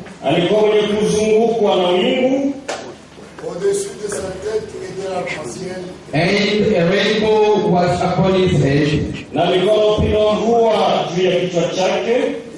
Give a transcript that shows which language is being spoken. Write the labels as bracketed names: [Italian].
[Swahili] alikuwa mwenye kuzungukwa na wingu, [English] and a rainbow was upon his head, [Swahili] na alikuwa na upinde wa mvua juu ya kichwa chake,